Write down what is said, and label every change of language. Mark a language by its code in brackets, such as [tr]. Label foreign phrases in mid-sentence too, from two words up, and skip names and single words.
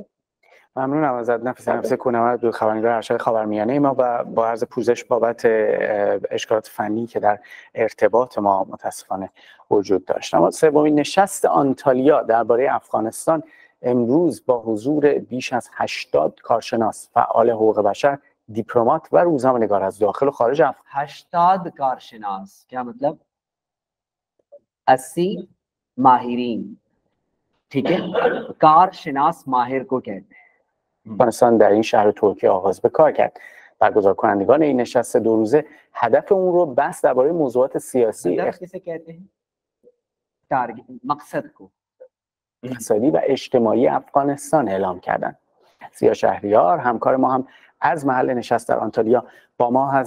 [fa] ممنونم ازت نفیس کوهنورد، دو خبرنگار ارشد خاورمیانه ما، و با عرض پوزش بابت اشکالات فنی که در ارتباط ما متاسفانه وجود داشت. اما سومین نشست آنتالیا درباره افغانستان امروز با حضور بیش از 80 کارشناس، فعال حقوق بشر، دیپلمات و روزنامه‌نگار از داخل و خارج [ur] 80 کارشناس کیا مطلب 80 ماہرین، ٹھیک ہے. کارشناس ماہر کو کہتے ہیں. [fa] افغانستان در این شهر ترکیه آغاز به کار کرد. برگزار کنندگان این نشست 2 روزه هدف اون رو بس درباره موضوعات سیاسی، [ur] مقصد کو [fa] اقتصادی و اجتماعی افغانستان اعلام کردند. زیا شهریار همکار ما هم از محل نشست در آنتالیا با ما هست.